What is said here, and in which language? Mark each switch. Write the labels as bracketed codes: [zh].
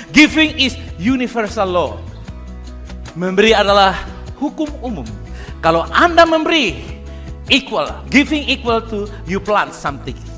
[en] Giving is universal law. [id] Memberi adalah hukum umum. Kalau Anda memberi, [en] giving equal to you plant something.